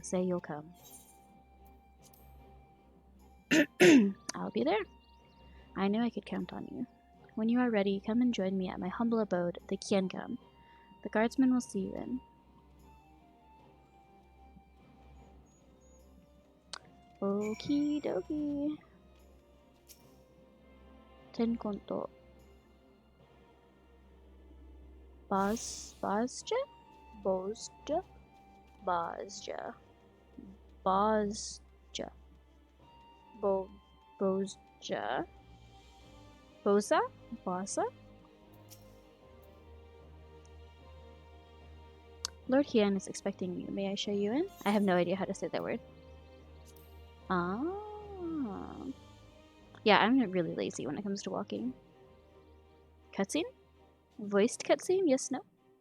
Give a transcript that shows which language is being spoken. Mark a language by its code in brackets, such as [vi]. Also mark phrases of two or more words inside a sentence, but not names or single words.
[en] Say you'll come. I'll be there. I knew I could count on you. When you are ready, come and join me at my humble abode, the Kienkam. The guardsmen will see you in. Okie dokie. Tenkonto. Bazja? Bozja? Bazja. Bazja. Bozja. Boza? Baza? Lord Hien is expecting you. May I show you in? I have no idea how to say that word. Ah. Yeah, I'm really lazy when it comes to walking. Cutscene? Voiced cutscene? Yes, no?